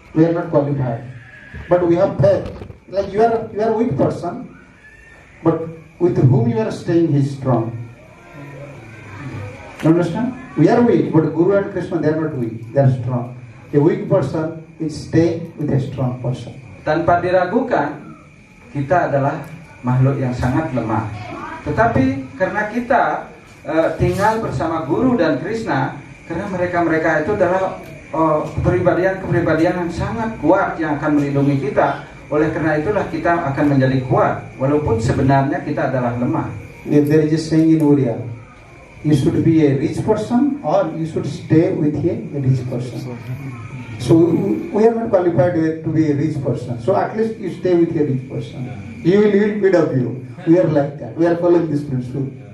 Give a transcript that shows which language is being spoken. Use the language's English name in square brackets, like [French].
[English] We are not qualified, but we have faith. Like you are a weak person, but with whom you are staying, he is strong. You understand? We are weak, but Guru and Krishna, they are not weak. They are strong. A weak person is staying with a strong person. [Indonesian] Tanpa diragukan, kita adalah makhluk yang sangat lemah. Tetapi karena kita tinggal bersama Guru dan Krishna, karena mereka itu adalah kepribadian yang sangat kuat yang akan melindungi kita. Oleh karena itulah kita akan menjadi kuat, walaupun sebenarnya kita adalah lemah. [English] There is a saying in Oriya, you should be a rich person or you should stay with a rich person. So we are not qualified to be a rich person. So at least you stay with a rich person. He will feed of you. We are like that. We are following this principle.